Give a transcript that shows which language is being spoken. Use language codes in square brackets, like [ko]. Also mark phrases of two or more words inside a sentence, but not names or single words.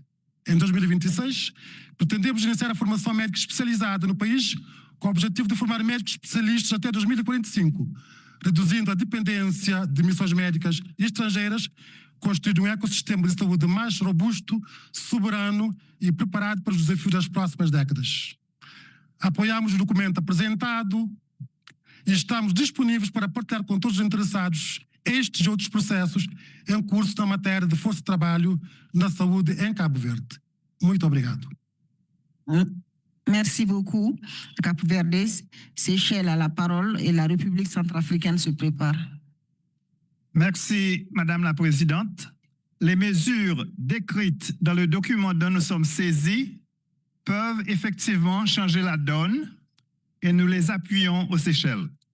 [pt] Em 2026, pretendemos iniciar a formação médica especializada no país, com o objetivo de formar médicos especialistas até 2045, reduzindo a dependência de missões médicas estrangeiras, construindo um ecossistema de saúde mais robusto, soberano e preparado para os desafios das próximas décadas. Apoiamos o documento apresentado e estamos disponíveis para partilhar com todos os interessados estes e outros processos em curso na matéria de força de trabalho na saúde em Cabo Verde. Muito obrigado. [fr] Merci beaucoup, Cap Verde. Seychelles a la parole et la République centrafricaine se prépare. Merci, Madame la Présidente. Les mesures décrites dans le document dont nous sommes saisis peuvent effectivement changer la donne et nous les appuyons aux Seychelles.